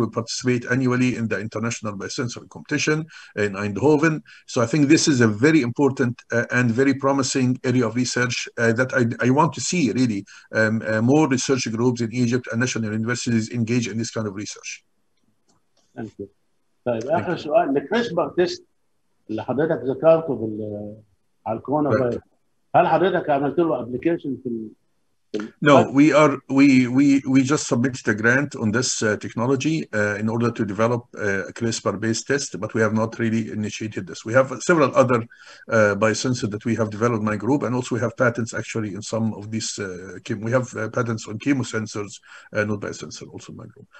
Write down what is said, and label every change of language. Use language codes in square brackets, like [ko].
[en] We participate annually in the International Biosensor Competition in Eindhoven. So I think this is a very important and very promising area of research that I want to see really more research groups in Egypt and national universities engage in this kind of research. Thank you. [ar] طيب آخر سؤال، الكريسبر تيست اللي حضرتك ذكرته على الكورونا فيروس، هل حضرتك عملت له ابلكيشن في [en] No, we just submitted a grant on this technology in order to develop a CRISPR-based test, but we have not really initiated this. We have several other biosensors that we have developed in my group, and also we have patents actually in some of these. We have patents on chemosensors, not biosensor, also in my group.